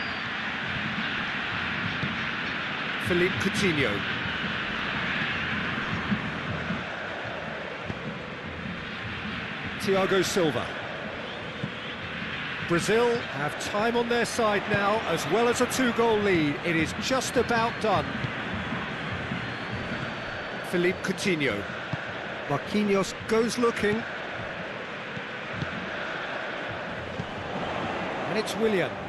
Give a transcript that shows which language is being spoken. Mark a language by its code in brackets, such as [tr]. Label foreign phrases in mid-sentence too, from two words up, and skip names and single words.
[en] Philippe Coutinho. Thiago Silva. Brazil have time on their side now, as well as a 2-goal lead. It is just about done. Philippe Coutinho. Marquinhos goes looking. And it's Willian.